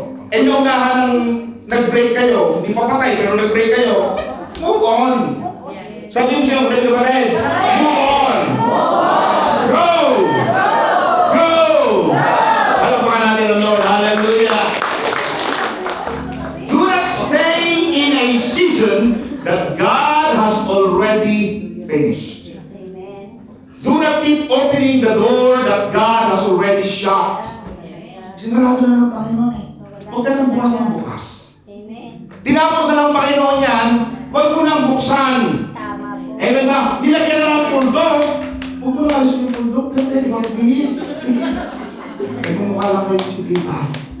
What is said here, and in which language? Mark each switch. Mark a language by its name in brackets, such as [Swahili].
[Filipino] Eh yung nag-break kayo, hindi pa patay pero nag-break kayo, move on. Sabi mo siya, break ka rin. Move on. Go! Go! Palakpakan natin ang Lord. Hallelujah. [English] Do not stay in a season that God has already finished. Do not keep opening the door that God has already shut. [Filipino] Sinarado na ng Panginoon eh. Huwag ka nang bukas ng bukas. Tinapos na ng Panginoon yan, huwag mo nang buksan. Amen ba? Nilagyan na ng puldok. Huwag mo nang alisin yung puldok. Pero di ba, please? Ay, kumukha lang kayo si Pipa.